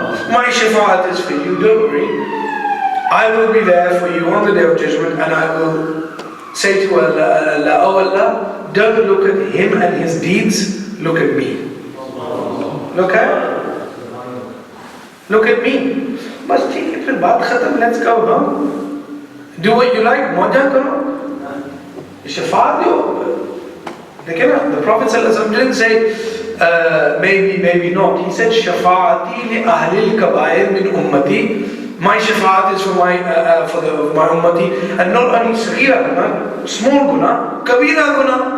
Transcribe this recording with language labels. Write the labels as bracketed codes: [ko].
[en] My shafa'at is for you, don't worry. I will be there for you on the Day of Judgment, and I will say to Allah, oh Allah, don't look at him and his deeds, look at me. Look at me. [hi] Bas theek hai, phir baat khatam, [en] let's go home. Do what you like, [hi] मौजा करो, शफाअत दो. देखे ना, [en] The Prophet ﷺ didn't say, maybe, maybe not. He said, [ar] Shafa'ati li ahlil kabair min ummati. [en] My shafa'at is for my ummati. And not only saghira guna, small guna, kabira guna.